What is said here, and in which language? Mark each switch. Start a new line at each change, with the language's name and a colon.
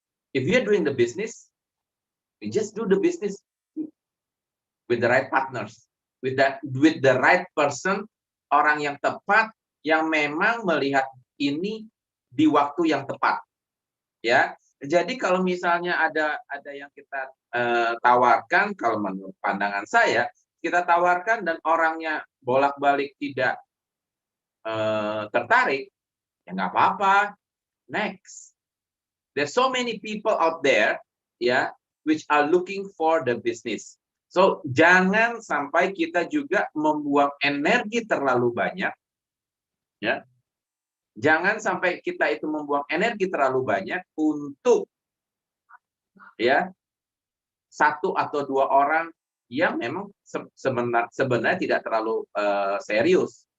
English: If we are doing the business, we just do the business with the right partners, with the right person,
Indonesian: orang yang tepat, yang memang melihat ini di waktu yang tepat. Ya, jadi kalau misalnya ada yang kita tawarkan, kalau menurut pandangan saya, kita tawarkan dan orangnya bolak-balik tidak tertarik, ya nggak apa-apa.
English: Next, there's so many people out there, ya, which are looking for the business.
Indonesian: So jangan sampai kita juga membuang energi terlalu banyak, ya. Jangan sampai kita itu membuang energi terlalu banyak untuk, ya, 1 atau 2 orang yang memang sebenarnya tidak terlalu serius.